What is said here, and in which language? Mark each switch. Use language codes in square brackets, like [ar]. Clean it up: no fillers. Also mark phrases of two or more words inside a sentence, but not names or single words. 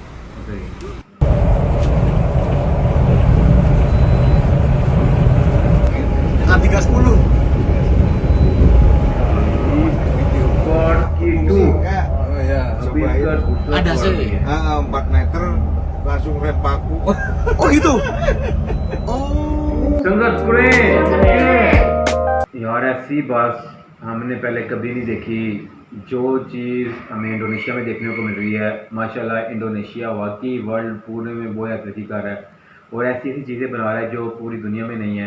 [id] Dengan 310. Oh ya, cobain. Ada sih. 4 meter langsung rem paku. Oh gitu. [hi] संगत करें यार ऐसी बस हमने पहले कभी नहीं देखी। जो चीज़ हमें इंडोनेशिया में देखने को मिल रही है, माशाल्लाह इंडोनेशिया वाकई वर्ल्ड पूरे में बहुत तरक्की कर रहा है और ऐसी ऐसी चीज़ें बना रहा है जो पूरी दुनिया में नहीं है।